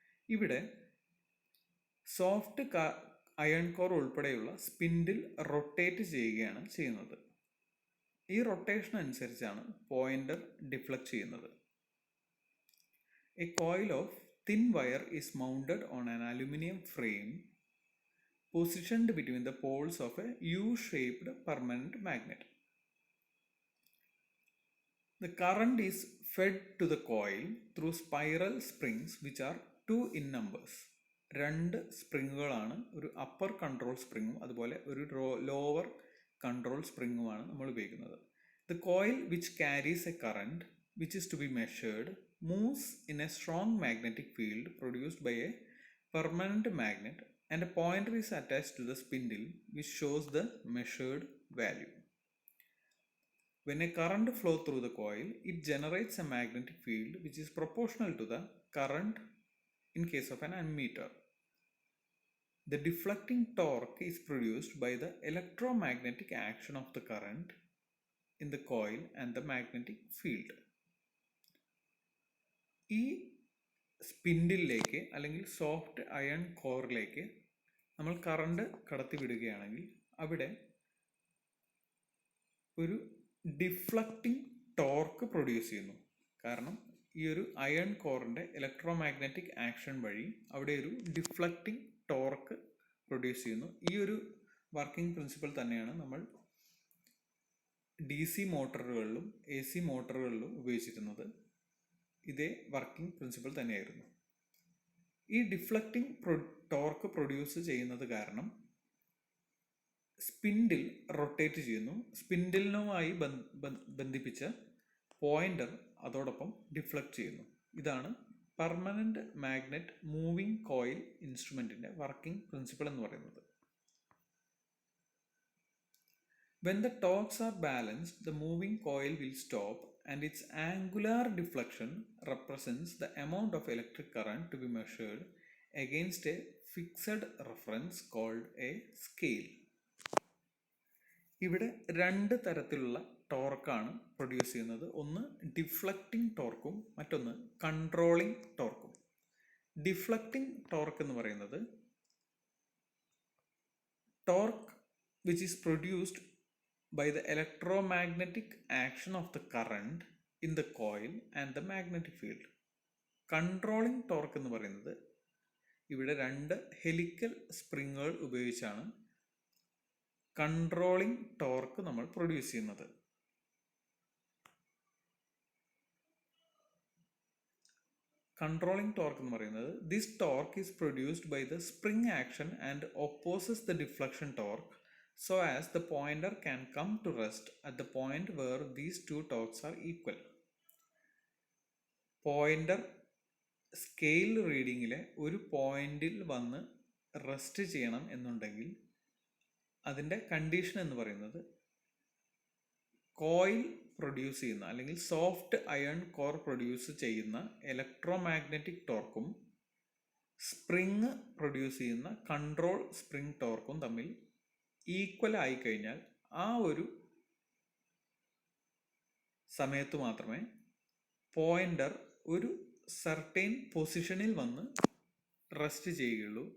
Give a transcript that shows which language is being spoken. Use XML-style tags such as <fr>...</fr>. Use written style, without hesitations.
<ml>ഇവിടെ soft iron core ഉൾപ്പെടെയുള്ള spindle rotate ചെയ്യുകയാണ് ചെയ്യുന്നത്. ഈ റൊട്ടേഷൻ അനുസരിച്ചാണ് പോയിൻ്റർ ഡിഫ്ലക്ട് ചെയ്യുന്നത്.</ml> <en>A coil of thin wire is mounted on an aluminium frame positioned between the poles of a U-shaped permanent magnet. The current is fed to the coil through spiral springs which are 2 in numbers.</en> <ml>രണ്ട് സ്പ്രിങ്ങുകളാണ്, ഒരു upper control സ്പ്രിങ്ങും അതുപോലെ ഒരു lower control സ്പ്രിങ്ങുമാണ് നമ്മൾ ഉപയോഗിക്കുന്നത്.</ml> <en>The coil which carries a current which is to be measured moves in a strong magnetic field produced by a permanent magnet, and a pointer is attached to the spindle which shows the measured value. When a current flows through the coil, it generates a magnetic field which is proportional to the current in case of an ammeter. The deflecting torque is produced by the electromagnetic action of the current in the coil and the magnetic field.</en> <ml>ഈ സ്പിൻഡിലേക്ക് അല്ലെങ്കിൽ soft iron കോറിലേക്ക് നമ്മൾ current കടത്തി വിടുകയാണെങ്കിൽ അവിടെ ഒരു deflecting torque produce ചെയ്യുന്നു. കാരണം ഈ ഒരു അയൺ കോറിൻ്റെ ഇലക്ട്രോമാഗ്നറ്റിക് ആക്ഷൻ വഴി അവിടെ ഒരു ഡിഫ്ലക്റ്റിംഗ് ടോർക്ക് പ്രൊഡ്യൂസ് ചെയ്യുന്നു. ഈ ഒരു വർക്കിംഗ് പ്രിൻസിപ്പൽ തന്നെയാണ് നമ്മൾ DC മോട്ടോറുകളിലും AC മോട്ടോറുകളിലും ഉപയോഗിച്ചിരുന്നത്. ഇതേ വർക്കിംഗ് പ്രിൻസിപ്പൽ തന്നെയായിരുന്നു. ഈ ഡിഫ്ലക്റ്റിംഗ് ടോർക്ക് പ്രൊഡ്യൂസ് ചെയ്യുന്നത് കാരണം സ്പിൻഡിൽ റൊട്ടേറ്റ് ചെയ്യുന്നു. സ്പിൻഡിലുമായി ബന്ധിപ്പിച്ച പോയിന്റർ അതോടൊപ്പം ഡിഫ്ലക്റ്റ് ചെയ്യുന്നു. ഇതാണ് permanent magnet moving coil ഇൻസ്ട്രുമെന്റിന്റെ working principal എന്ന് പറയുന്നത്.</ml> <en>When the torques are balanced, the moving coil will stop and its angular deflection represents the amount of electric current to be measured against a fixed reference called a scale.</en> <ml>ഇവിടെ രണ്ട് തരത്തിലുള്ള ടോർക്കാണ് produce ചെയ്യുന്നത്. ഒന്ന് deflecting ടോർക്കും മറ്റൊന്ന് controlling ടോർക്കും. Deflecting torque എന്ന് പറയുന്നത്</ml> <en>Torque which is produced by the electromagnetic action of the current in the coil and the magnetic field.</en> <ml>Controlling torque എന്ന് പറയുന്നത് ഇവിടെ രണ്ട് ഹെലിക്കൽ സ്പ്രിങ്ങുകൾ ഉപയോഗിച്ചാണ് കൺട്രോളിംഗ് ടോർക്ക് നമ്മൾ പ്രൊഡ്യൂസ് ചെയ്യുന്നത്. കൺട്രോളിംഗ് ടോർക്ക് എന്ന് പറയുന്നത്</ml> <en>this torque is produced by the spring action and opposes the deflection torque so as the pointer can come to rest at the point where these two torques are equal.</en> <ml>Pointer scale റീഡിങ്ങിലെ ഒരു പോയിന്റിൽ വന്ന് rest ചെയ്യണം എന്നുണ്ടെങ്കിൽ അതിൻ്റെ condition എന്ന് പറയുന്നത് coil produce ചെയ്യുന്ന അല്ലെങ്കിൽ സോഫ്റ്റ് അയൺ കോർ പ്രൊഡ്യൂസ് ചെയ്യുന്ന ഇലക്ട്രോമാഗ്നറ്റിക് ടോർക്കും സ്പ്രിങ് പ്രൊഡ്യൂസ് ചെയ്യുന്ന കൺട്രോൾ സ്പ്രിങ് ടോർക്കും തമ്മിൽ ഈക്വൽ ആയിക്കഴിഞ്ഞാൽ ആ ഒരു സമയത്ത് മാത്രമേ പോയിന്റർ ഒരു സർട്ടൈൻ പൊസിഷനിൽ വന്ന് റെസ്റ്റ് ചെയ്യുകയുള്ളൂ.</ml>